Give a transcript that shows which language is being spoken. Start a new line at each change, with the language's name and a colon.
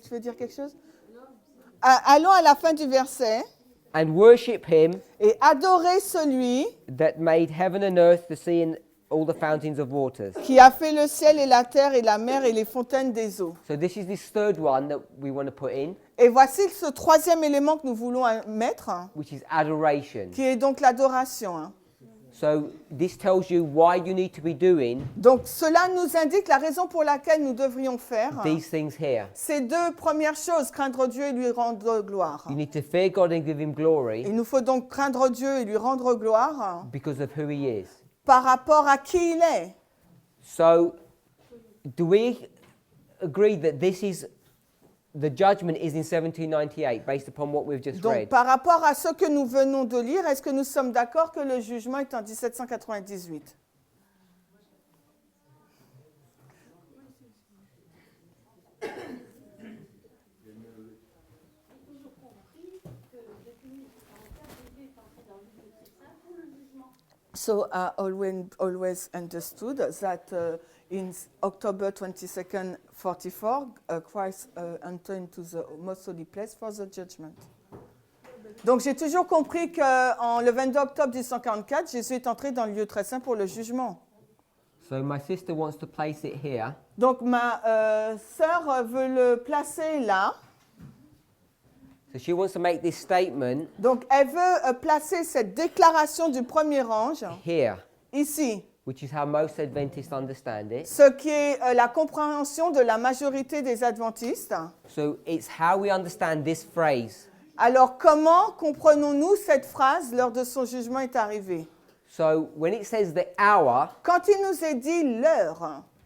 French: Tu veux dire quelque chose? Allons à la fin du verset.
English: And worship him
French: Et adorer celui
English: that made heaven and earth, the sea and all the fountains of waters.
French: qui a fait le ciel et la terre et la mer et les fontaines des eaux.
English: So this is this third one that we want to put in,
French: Et voici ce troisième élément que nous voulons mettre,
English: which is adoration.
French: qui est donc l'adoration. Hein.
English: So this tells you why you need to be doing
French: Donc cela nous indique la raison pour laquelle nous devrions faire
English: these things here.
French: ces deux premières choses, craindre Dieu et lui rendre gloire.
English: You need to fear God and give him glory
French: Il nous faut donc craindre Dieu et lui rendre gloire
English: because of who he is.
French: par rapport à qui il est.
English: So do we agree that this is the judgment is in 1798 based upon what we've just
French: Donc
English: read?
French: par rapport à ce que nous venons de lire, est-ce que nous sommes d'accord que le jugement est en 1798?
English: So I always understood that in October 22nd, 44, Christ entered into the most holy place for the judgment.
French: Donc j'ai toujours compris qu'en le 22 octobre 1844, Jésus est entré dans le lieu très saint pour le jugement.
English: So my sister wants to place it here.
French: Donc ma sœur veut le placer là.
English: So she wants to make this statement
French: Donc elle veut placer cette déclaration du premier ange
English: here,
French: ici.
English: which is how most Adventists understand it.
French: Ce qui est la compréhension de la majorité des adventistes.
English: So it's how we understand this phrase.
French: Alors comment comprenons-nous cette phrase, l'heure de son jugement est arrivée?
English: So when it says the hour,
French: Quand il nous est dit l'heure,